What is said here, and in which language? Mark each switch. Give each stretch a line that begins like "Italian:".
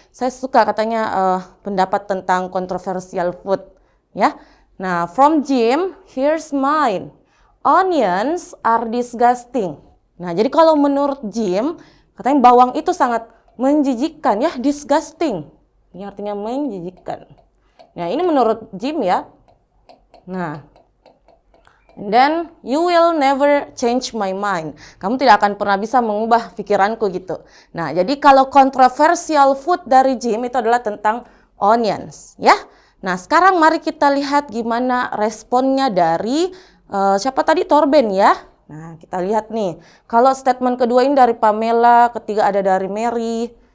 Indonesian: Saya suka katanya pendapat tentang controversial food ya.
English: Nah, from Jim, here's mine. Onions are disgusting.
Indonesian: Nah, jadi kalau menurut Jim, katanya bawang itu sangat menjijikkan ya, disgusting. Ini artinya menjijikkan. Nah, ini menurut Jim ya.
English: Nah, and then you will never change my mind.
Indonesian: Kamu tidak akan pernah bisa mengubah pikiranku gitu. Nah, jadi kalau controversial food dari Jim itu adalah tentang onions ya. Nah, sekarang mari kita lihat gimana responnya dari siapa tadi? Torben ya. Nah, kita lihat nih. Kalau statement kedua ini dari Pamela, ketiga ada dari Mary.